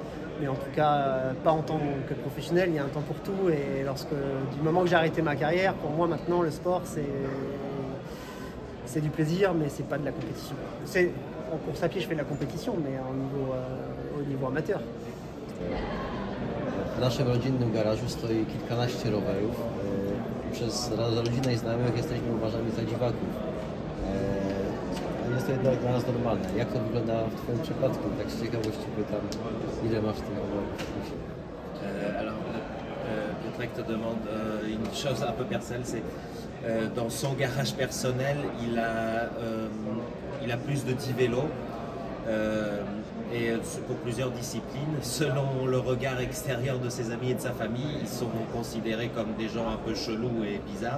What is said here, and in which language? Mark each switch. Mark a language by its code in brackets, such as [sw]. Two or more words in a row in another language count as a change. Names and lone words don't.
[fr] Mais en tout cas, pas en tant que professionnel, il y a un temps pour tout. Et du moment que j'ai arrêté ma carrière, pour moi maintenant, le sport, c'est du plaisir, mais c'est pas de la compétition. En course à pied, je fais de la compétition, mais au niveau amateur. [pl] W naszym rodzinnym garażu stoi kilkanaście rowerów. Przez rodzinę i znajomych jesteśmy uważani za dziwaków. Jest to jednak dla nas normalne. Jak to wygląda w Twoim przypadku? Tak z ciekawości pytam, ile masz tych rowerów? [fr] Alors, Piotrek te demande une chose un peu personnelle, c'est dans son garage personnel, il a plus de 10 vélos. Et pour plusieurs disciplines, selon le regard extérieur de ses amis et de sa famille, ils sont considérés comme des gens un peu chelous et bizarres.